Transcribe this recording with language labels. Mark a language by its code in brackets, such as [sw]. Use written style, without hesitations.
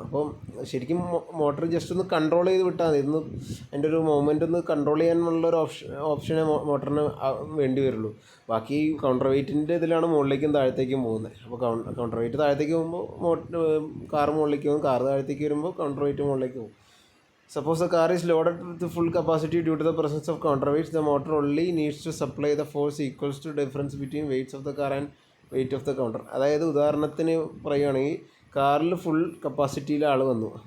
[ml] അപ്പം ശരിക്കും motor just ഒന്ന് കൺട്രോൾ ചെയ്ത് വിട്ടാൽ മതി. ഇന്ന് അതിൻ്റെ ഒരു മൂവ്മെൻ്റ് ഒന്ന് കൺട്രോൾ ചെയ്യാനുള്ളൊരു ഓപ്ഷനെ മോട്ടറിന് വേണ്ടി വരുള്ളൂ. ബാക്കി കൗണ്ടർ വെയിറ്റിൻ്റെ ഇതിലാണ് മുകളിലേക്കും താഴത്തേക്കും പോകുന്നത്. അപ്പോൾ കൗണ്ടർ വെയിറ്റ് താഴത്തേക്ക് പോകുമ്പോൾ കാർ മുകളിലേക്ക് പോകും, കാർ താഴത്തേക്ക് വരുമ്പോൾ കൗണ്ടർ വെയിറ്റ് മുകളിലേക്ക് പോകും. [en] Suppose the car is loaded with full capacity due to the presence of counterweights, the motor only needs to supply the force equals to difference between weights of the car and weight of the counter. [ml] അതായത് ഉദാഹരണത്തിന് പറയുകയാണെങ്കിൽ കാറിൽ full കപ്പാസിറ്റിയിൽ ആൾ വന്നു.